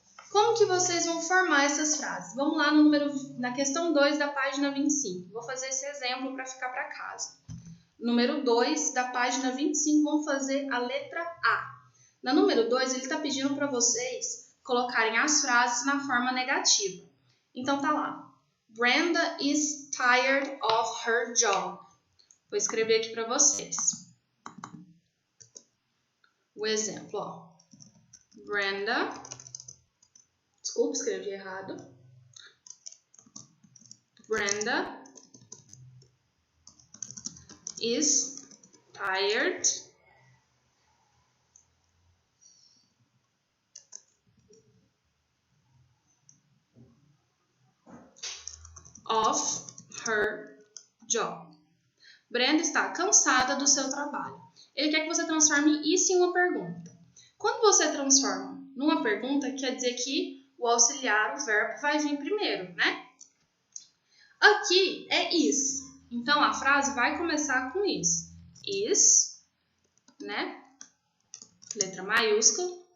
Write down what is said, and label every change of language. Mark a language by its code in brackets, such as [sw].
[pt] Como que vocês vão formar essas frases? Vamos lá na questão 2 da página 25. Vou fazer esse exemplo para ficar para casa. Número 2 da página 25, vamos fazer a letra A. Na número 2, ele está pedindo para vocês colocarem as frases na forma negativa. Então tá lá. [en] Brenda is tired of her job. [pt] Vou escrever aqui para vocês. O exemplo, ó. Brenda, desculpa, escrevi errado. [en] Brenda is tired of her job. [pt] Brenda está cansada do seu trabalho. Ele quer que você transforme isso em uma pergunta. Quando você transforma numa pergunta, quer dizer que o auxiliar, o verbo, vai vir primeiro, Aqui é is. Então, a frase vai começar com is. Is, letra maiúscula,